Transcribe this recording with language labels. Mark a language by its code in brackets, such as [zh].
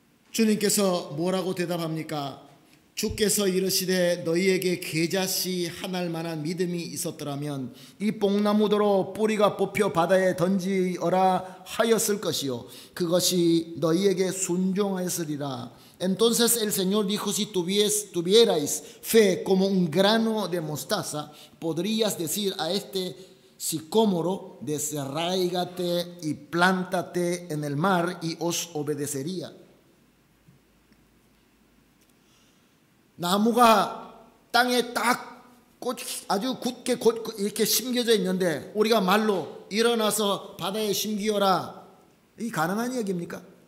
[ko] 주님께서 뭐라고 대답합니까? 주께서 이르시되 너희에게 겨자씨 하나일 만한 믿음이 있었더라면 이 뽕나무더러 뿌리가 뽑혀 바다에 던지어라 하였을 것이요 그것이 너희에게 순종하였으리라. [es] Entonces el Señor dijo: si tuvierais fe como un grano de mostaza, podrías decir a este sicómoro, desarráigate y plántate en el mar, y os obedecería. [ko] 나무가 땅에 딱 아주 굳게 이렇게 심겨져 있는데 우리가 말로 일어나서 바다에 심기어라, 이 가능한 얘기입니까?